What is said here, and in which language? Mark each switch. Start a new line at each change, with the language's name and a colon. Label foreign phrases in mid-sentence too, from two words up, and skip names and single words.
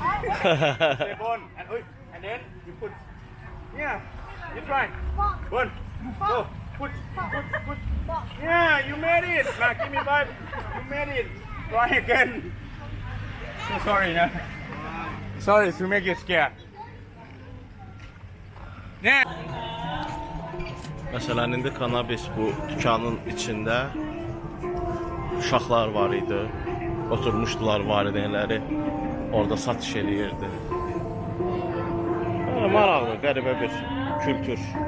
English: Say Bon, and then you put. Yeah, you try. Bon, go. Put. Yeah, you made it. Now give me 5. You made it. Try again. So sorry, no. Sorry to make you scared. Yeah.
Azerbaijani: Məsələn, indi Cannabis bu dükanın içində uşaqlar var idi. Oturmuşdular valideynləri. Orada satış eləyirdi. Maraqlı, qəribə bir kültür.